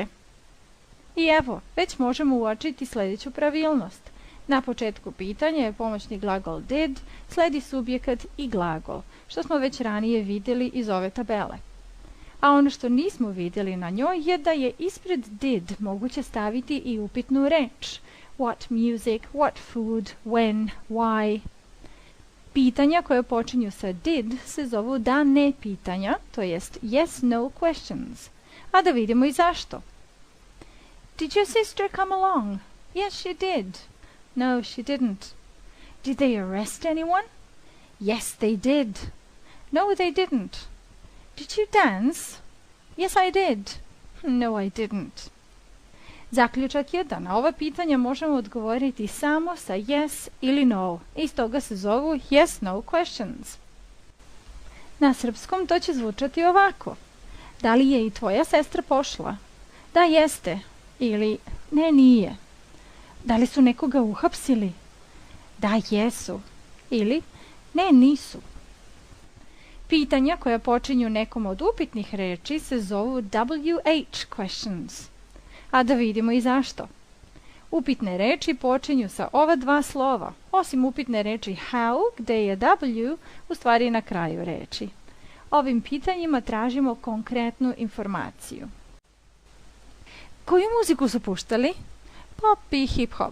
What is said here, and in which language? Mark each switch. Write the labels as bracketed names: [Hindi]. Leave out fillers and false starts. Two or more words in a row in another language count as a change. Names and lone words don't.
[Serbian] I evo, već možemo uočiti sljedeću pravilnost. Na početku pitanja je pomoćni glagol did, sledi subjekat i glagol, što smo već ranije vidjeli iz ove tabele. A ono što nismo vidjeli na njoj je da je ispred did moguće staviti i upitnu reč. [English] What music, what food, when, why. [Serbian] Pitanja koje počinju sa did se zovu da ne pitanja, to jest [English] yes no questions. [Serbian] A da vidimo i zašto. [English] Did your sister come along? Yes, she did. No, she didn't. Did they arrest anyone? Yes, they did. No, they didn't. Did you dance? Yes, I did. No, I didn't. [Serbian] Zaključak je da na ova pitanja možemo odgovoriti samo sa yes ili no. I stoga se zovu [English] yes no questions. [Serbian] Na srpskom to će zvučati ovako. Da li je i tvoja sestra pošla? Da, jeste. Ili ne, nije. Da li su nekoga uhapsili? Da, jesu. Ili ne, nisu. Pitanja koja počinju nekom od upitnih reči se zovu [English] WH questions. [Serbian] A da vidimo i zašto. Upitne reči počinju sa ova dva slova, osim upitne reči how, gde je W u stvari na kraju reči. Ovim pitanjima tražimo konkretnu informaciju. Koju muziku su puštali? Pop i hip-hop.